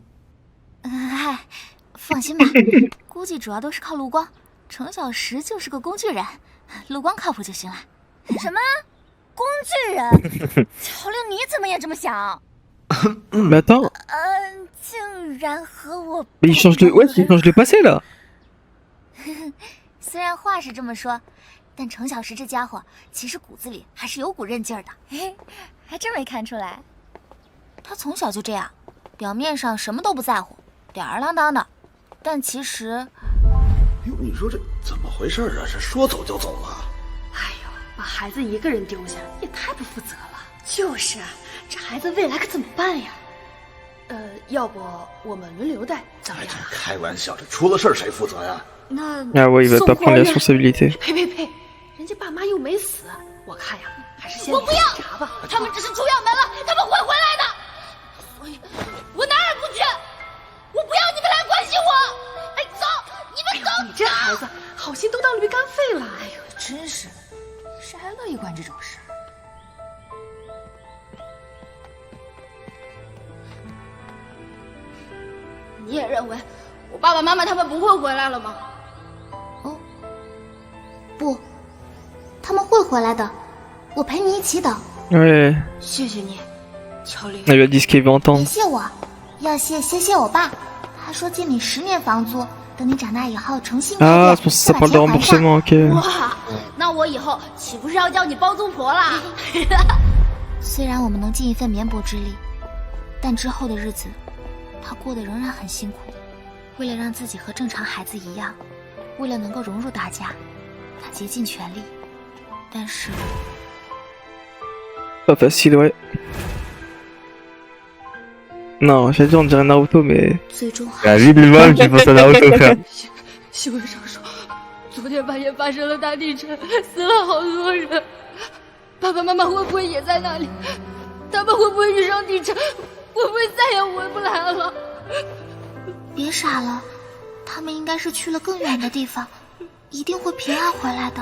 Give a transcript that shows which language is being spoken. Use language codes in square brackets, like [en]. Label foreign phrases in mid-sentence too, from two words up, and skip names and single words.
[zh] 哎，放心吧，估计主要都是靠陆光，程小石就是个工具人，陆光靠谱就行了。什么？工具人？乔令，你怎么也这么想？ [fr] Mais attends. [zh] 竟然和我…… [fr] Mais il change de. Ouais, il change de passé là. [zh] 虽然话是这么说，但程小石这家伙其实骨子里还是有股韧劲儿的。嘿，还真没看出来。他从小就这样，表面上什么都不在乎，吊儿郎当的，但其实…… 哟，你说这怎么回事啊？这说走就走了？哎呦，把孩子一个人丢下也太不负责了。就是啊，这孩子未来可怎么办呀？要不我们轮流带，怎么样？开玩笑，这出了事儿谁负责呀？那 [fr] Ah ouais, il va pas prendre la responsabilité. [zh] 呸！人家爸妈又没死，我看呀，还是先我不要查吧。他们只是出远门了，他们会回来的。所以，我哪儿也不去。我不要你们来关心我。哎，走，你们走。你这孩子，好心都当驴肝肺了。哎呦，真是，谁还乐意管这种事？你也认为我爸爸妈妈他们不会回来了吗？哦，不，他们会回来的，我陪你一起等。 [fr] Ouais. [zh] 谢谢你，乔林。 [fr] Elle lui a dit ce qu'il veut [zh] 别 [fr] entendre. [zh] 谢我，要谢我爸。他说借你10年房租，等你长大以后重新开 Ah, 店， [fr] c'est pour ça [zh] 再 [fr] ça [zh] 把 [fr] parle de [zh] 钱还上。 [fr] remboursement, ok. [zh] 哇，那我以后岂不是要叫你包租婆啦？虽然我们能尽一份绵薄之力，但之后的日子，他过得仍然很辛苦。为了让自己和正常孩子一样，为了能够融入大家，他竭尽全力。但是 [fr] Pas facile, ouais. Non, j'allais dire on dirait Naruto, mais... [zh] 最终 [fr] Ah, lui lui-même qui pense à Naruto, frère. [zh] 新闻上说，昨天半夜发生了大地震，死了好多人。爸爸妈妈会不会也在那里？他们会不会遇上地震？会不会再也回不来了？别傻了，他们应该是去了更远的地方，一定会平安回来的。